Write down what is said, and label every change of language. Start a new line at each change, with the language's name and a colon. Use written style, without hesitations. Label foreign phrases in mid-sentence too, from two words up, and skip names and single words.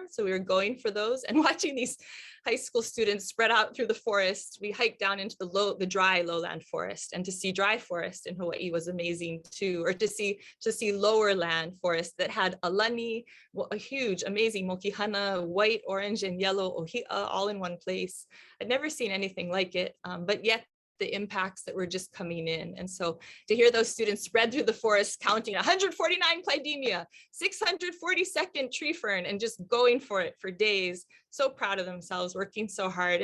English: So we were going for those and watching these high school students spread out through the forest. We hiked down into the dry lowland forest, and to see dry forest in Hawaii was amazing too, or to see lower land forest that had alani, a huge, amazing mokihana, white, orange, and yellow ʻŌhiʻa all in one place. I'd never seen anything like it, but yet the impacts that were just coming in. And so to hear those students spread through the forest, counting 149 Clydemia, 642nd tree fern, and just going for it for days, so proud of themselves, working so hard.